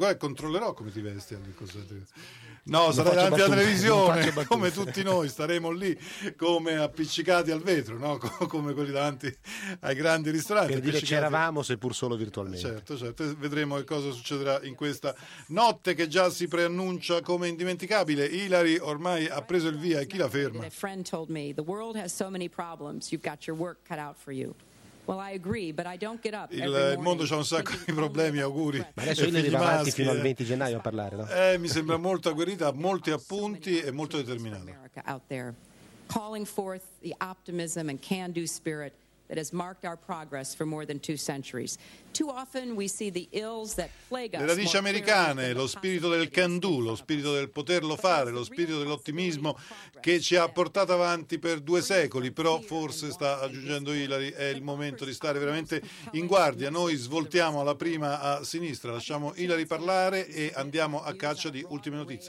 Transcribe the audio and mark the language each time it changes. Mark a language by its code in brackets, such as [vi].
[it] Guarda, controllerò come ti vesti al Lincoln Center. No, sarà davanti alla televisione, come tutti noi, staremo lì come appiccicati al vetro, no? Come quelli davanti ai grandi ristoranti. Per dire c'eravamo, seppur solo virtualmente. Certo, certo. Vedremo che cosa succederà in questa notte che già si preannuncia come indimenticabile. Hillary ormai ha preso il via, e chi la ferma? [en] A friend told me, the world has so many problems, you've got your work cut out for you. Well, I agree, but I don't get up. [it] Il mondo c'ha un sacco di problemi, auguri. Ma adesso io ne arrivo avanti fino al 20 gennaio a parlare, no? Mi sembra molto agguerrita, molti appunti e molto determinata. [en] Calling forth the optimism and can-do spirit that has marked our progress for more than two centuries. Too often we see the ills that plague us. [it] Le radici americane, lo spirito del can do, lo spirito del poterlo fare, lo spirito dell'ottimismo che ci ha portato avanti per due secoli, però forse, sta aggiungendo Hillary, è il momento di stare veramente in guardia. Noi svoltiamo alla prima a sinistra, lasciamo Hillary parlare e andiamo a caccia di ultime notizie.